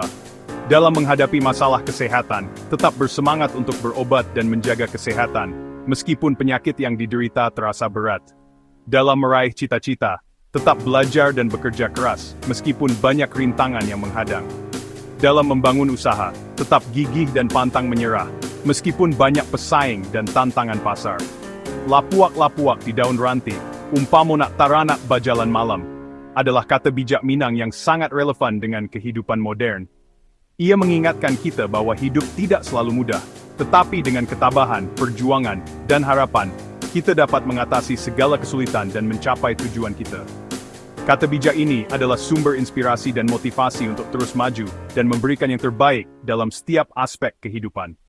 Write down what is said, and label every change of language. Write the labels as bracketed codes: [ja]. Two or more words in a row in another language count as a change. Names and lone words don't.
[id] Dalam menghadapi masalah kesehatan, tetap bersemangat untuk berobat dan menjaga kesehatan, meskipun penyakit yang diderita terasa berat. Dalam meraih cita-cita, tetap belajar dan bekerja keras, meskipun banyak rintangan yang menghadang. Dalam membangun usaha, tetap gigih dan pantang menyerah, meskipun banyak pesaing dan tantangan pasar. [min] Lapuak-lapuak di daun ranti, umpamo nak taranak bajalan malam, [id] adalah kata bijak Minang yang sangat relevan dengan kehidupan modern. Ia mengingatkan kita bahwa hidup tidak selalu mudah, tetapi dengan ketabahan, perjuangan, dan harapan, kita dapat mengatasi segala kesulitan dan mencapai tujuan kita. Kata bijak ini adalah sumber inspirasi dan motivasi untuk terus maju dan memberikan yang terbaik dalam setiap aspek kehidupan.